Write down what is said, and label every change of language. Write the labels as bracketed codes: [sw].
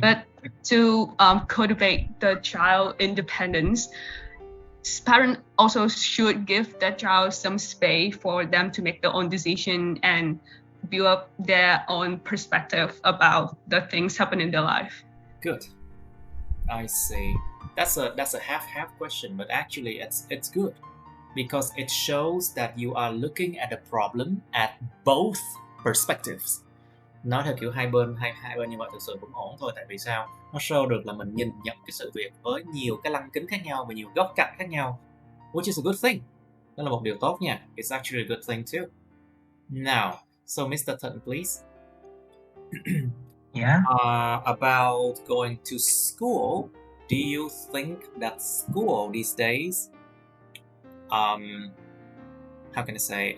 [en] But to cultivate the child independence, parents also should give the child some space for them to make their own decision and build up their own perspective about the things happening in their life. Good. I see. That's a half question, but actually it's good because it shows that you are looking at the problem at both perspectives. [vi] Nói theo kiểu hai bên như vậy thực sự cũng ổn thôi, tại vì sao? Nó show được là mình nhìn nhận cái sự việc với nhiều cái lăng kính khác nhau và nhiều góc cạnh khác nhau, [en] which is a good thing. [vi] Đó là một điều tốt nha. [en] It's actually a good thing too. Now, so Mr. Thận, please. Yeah. About going to school, do you think that school these days, how can I say?